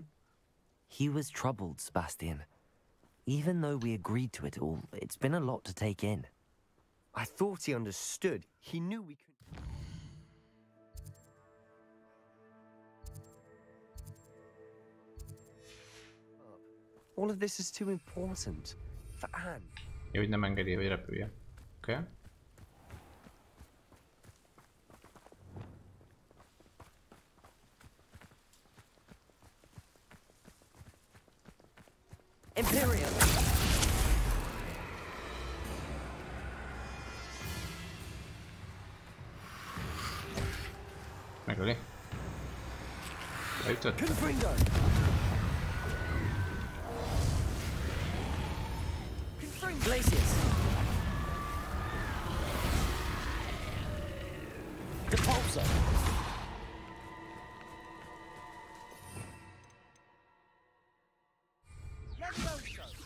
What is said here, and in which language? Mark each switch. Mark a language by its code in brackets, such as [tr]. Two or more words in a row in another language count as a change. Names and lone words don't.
[en] He was troubled, Sebastian. Even though we agreed to it all, it's been a lot to take in. I thought he understood. He knew we could. All of this is too important. For Anne. [hu] Jó, hogy nem engedi, hogy repülje. Oké. Okay. Imperius. Megöli. Beütött. Confringo! Glacius. Depulso. Levioso!